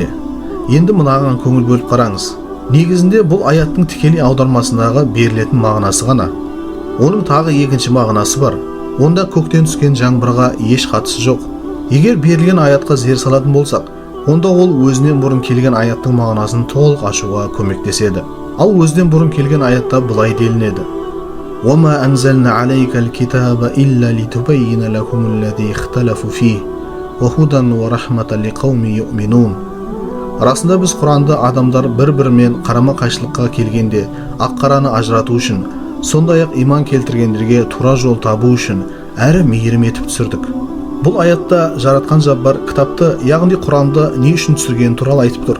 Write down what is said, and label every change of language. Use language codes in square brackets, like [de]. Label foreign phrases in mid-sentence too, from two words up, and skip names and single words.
[kk] Енді мынаған көңіл бөліп қараңыз. Негізінде бұл аяттың тікелей аудармасындағы берілетін мағынасы ғана. Оның тағы екінші мағынасы бар. Онда көктен түскен жаңбырға еш қатысы жоқ. Егер берілген аятқа зер салатын болсақ, онда ол өзінен бұрын келген аяттың мағынасын толық ашуға көмектеседі. Ал өзінен бұрын келген аятта былай делінеді: [ar] "وما أنزلنا عليك الكتاب إلا لتبين لهم الذي اختلفوا فيه وهدى ورحمة لقوم يؤمنون." [kk] Расында біз Құранды адамдар бір-бірімен қарама-қайшылыққа келгенде ақ-қараны ажырату үшін, сондай-ақ иман келтіргендерге тура жол табу үшін әрі мейірім етіп түсірдік. Бұл аятта жаратқан Жаббар кітапты, яғни Құранды не үшін түсіргені туралы айтып тұр.